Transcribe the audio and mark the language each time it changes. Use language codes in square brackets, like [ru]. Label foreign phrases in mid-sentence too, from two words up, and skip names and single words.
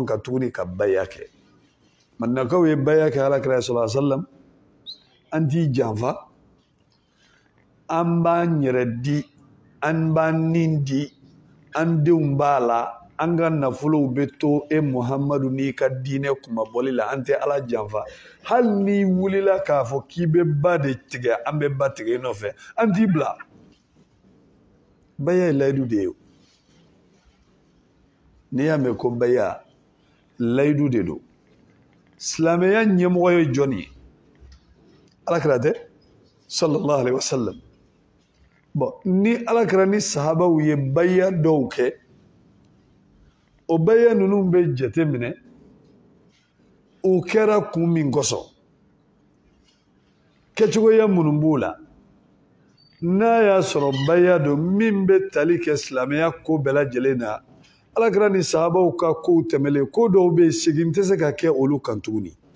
[bm] kan tuguni ka baya kɛ madinakaw ye baya kɛ Alakira [ar] صلى الله عليه و سلم [bm] an t'i janfa an b'an yɛrɛ di an b'an nin di an denw b'a la an ka nafolow bɛ to Muhamadu n'i ka diinɛ kumabɔli la an tɛ Ala janfa hali n'i wulila k'a fɔ k'i bɛ ba de tigɛ an bɛ ba tigɛ i nɔfɛ an t'i bila baya ye layidu de ye n'i y'a mɛn ko baya layidu de don silamɛya ɲɛmɔgɔ ye jɔn ye Alakira tɛ [ar] صلى الله عليه وسلم [bm] bon ni Alakira ni sahabaw ye baya dɔw kɛ o baya ninnu bɛ jate minɛ o kɛra kun min kosɔn kɛcogoya minnu b'o la n'a y'a sɔrɔ baya don min bɛ tali kɛ silamɛya ko bɛɛ lajɛlen na Alakira ni sahabaw ka kow tɛmɛlen ko dɔw bɛ yen segin tɛ se ka kɛ olu kan tuguni